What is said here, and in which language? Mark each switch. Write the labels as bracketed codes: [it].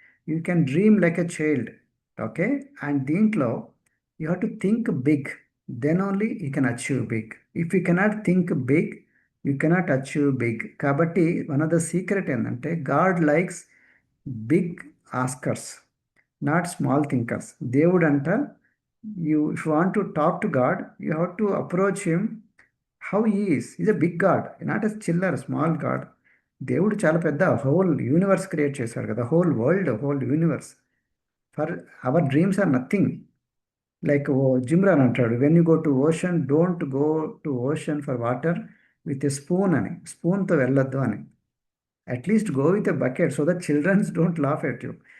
[en] You can dream like a child. Okay, and దీంట్లో you have to think big. Then only you can achieve big. If you can't think big, you can't achieve big. కాబట్టి one of the secret ఏంటంటే, God likes big askers, not small thinkers. [te] దేవుడు అంట, [en] if you want to talk to God, you have to approach him how he is. He's a big God, not a chiller small God. [te] దేవుడు చాలా పెద్ద whole universe create చేశాడు కదా, [en] Whole world, whole universe. For our dreams are nothing. Like జిమ్రాన్ అంటాడు, when you go to ocean, don't go to ocean for water with a spoon అని. [te] స్పూన్తో వెళ్ళొద్దు అని. [en] At least go with a bucket so that childrens don't laugh at you.